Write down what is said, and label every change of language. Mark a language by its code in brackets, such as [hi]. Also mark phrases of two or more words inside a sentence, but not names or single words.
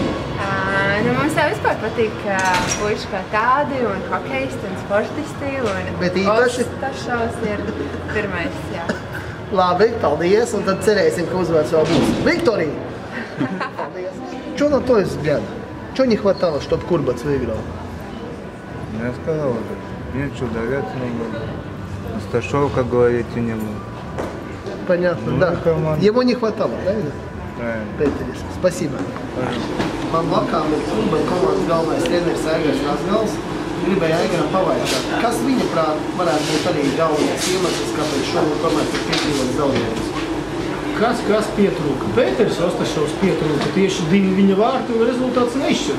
[lv] Nu, mums jau vispār patīk puiši kā tādi un hokejisti un sportisti. Bet īpaši? Ostašovs ir pirmais, jā. Labi, paldies, un tad cerēsim, ka uzvārds vēl būs. [ru] Viktorija! Paldies! Чё на то взгляд? Что не хватало, чтобы Курбац выиграл? Я сказал уже, нечего давать, но Осташов, как говорите, не был. Понятно, да. Ему не хватало, правильно? Правильно. [lv] Pēteris. Spasībā. Man blakām ir kluba komandas galvenais treneris Aigars Razgals. Gribēju Aigaram pavaicāt, kas viņa prāt varētu būt arī galvenais iemesls, kāpēc šodien tomēr ir piedzīvots zaudējums? Kas pietrūka? Pēteris Ostašovs pietrūka, tieši viņa vārtu rezultāts neizšķirts.